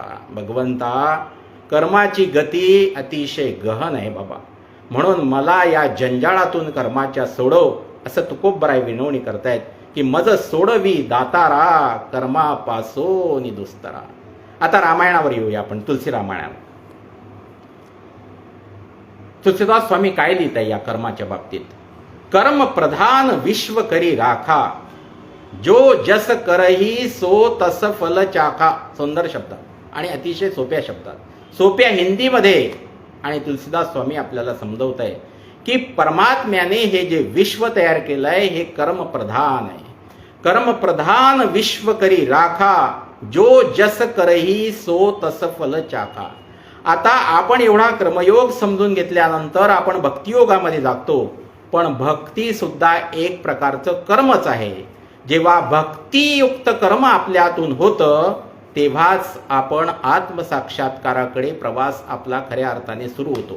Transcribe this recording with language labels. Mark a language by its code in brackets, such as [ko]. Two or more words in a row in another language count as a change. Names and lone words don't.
[mr] भगवंता, कर्माची गती अतिशय गहन आहे बाबा, म्हणून मला या जंजाळातून कर्माच्या सोडव, असं तुकोबाराय विनवणी करतायत की मज सोडवी दातारा कर्मापासो दुस्तरा। आता रामायणावर येऊया आपण, तुलसी रामायणावर। तुलसीदास स्वामी काय लिहित आहे या कर्माच्या बाबतीत? [awa] कर्म प्रधान विश्व करी राखा, जो जस करही सो तस फल चाखा। [mr] सुंदर शब्द आणि अतिशय सोप्या शब्दात, सोप्या हिंदीमध्ये, आणि तुलसीदास स्वामी आपल्याला समजवत आहे की परमात्म्याने हे जे विश्व तयार केलंय हे कर्म प्रधान आहे। [awa] कर्म प्रधान विश्व करी राखा, जो जस करही सो तस फल चाखा। [mr] आता आपण एवढा कर्मयोग समजून घेतल्यानंतर आपण भक्तियोगामध्ये जातो, पण भक्ती सुद्धा एक प्रकारचं कर्मच आहे। जेव्हा भक्तियुक्त कर्म आपल्यातून होतं तेव्हाच आपण आत्मसाक्षात्काराकडे प्रवास आपला खऱ्या अर्थाने सुरू होतो।